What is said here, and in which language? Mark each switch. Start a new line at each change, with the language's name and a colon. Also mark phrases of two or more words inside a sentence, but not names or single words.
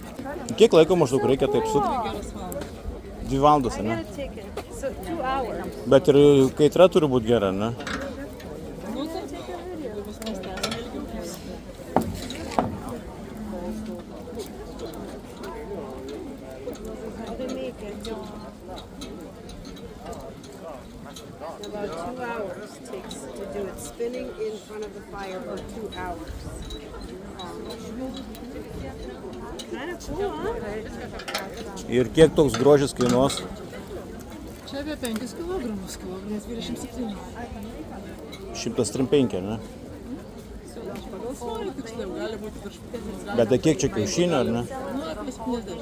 Lithuanian: Kiek laiko maždaug reikia taip sukti? 2 valandas,
English: I
Lithuanian: ne?
English: got a ticket. So 2 hours.
Lithuanian: Bet ir kaitra turi būti gera, ne?
English: How they make it? About 2 hours takes to do it. Spinning in front of the fire for 2 hours. Kind of cool, huh?
Lithuanian: Ir kiek toks grožis kainuos? Čia apie 5 kilogramus, kilogramas 27. 135, ne? Pagal svorį tiksliau, gali būti virš 50. Bet tai kiek čia kiaušinių, ar ne? Nu, apie 70.